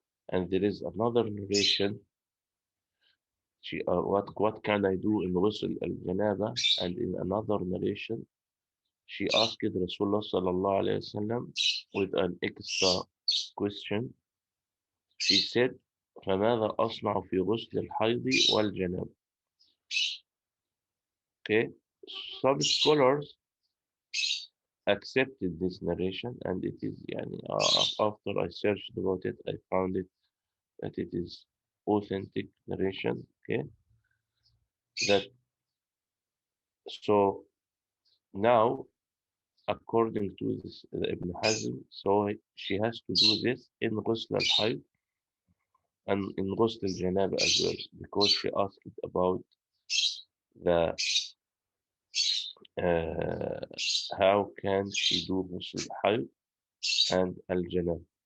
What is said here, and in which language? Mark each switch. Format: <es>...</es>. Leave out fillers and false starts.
<en>And there is another narration. She what can I do in ghusl al-janaba? And in another narration, she asked Rasulullah sallallahu alayhi wa sallam with an extra question. She said,</en> <ar>فماذا أصنع في غسل الحيض والجنابة?</ar> <en>Okay, some scholars accepted this narration, and it is after I searched about it, I found it that it is authentic narration. Okay, that so now according to this Ibn Hazm, so she has to do this in ghusl al-hayd and in ghusl al-janaba as well, because she asked about the how can she do ghusl al-hayd and al-janaba.</en>